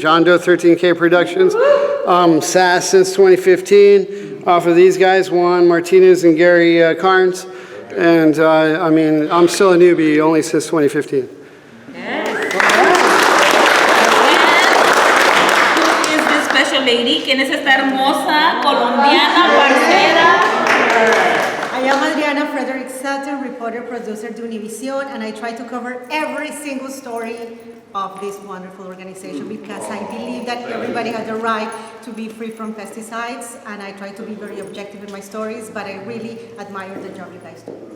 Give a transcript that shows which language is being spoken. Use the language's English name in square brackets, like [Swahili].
[English] John Doe, 13K Productions. SASS since 2015. For these guys, Juan Martinez and Gary Carnes. And I mean, I'm still a newbie, only since 2015. Who is this special lady? [Spanish] ¿Quién es esta hermosa colombiana parcera? [English] I am Adriana Frederick Sutton, reporter, producer to Univision, and I try to cover every single story of this wonderful organization because I believe that everybody has the right to be free from pesticides, and I try to be very objective in my stories, but I really admire the job you guys do.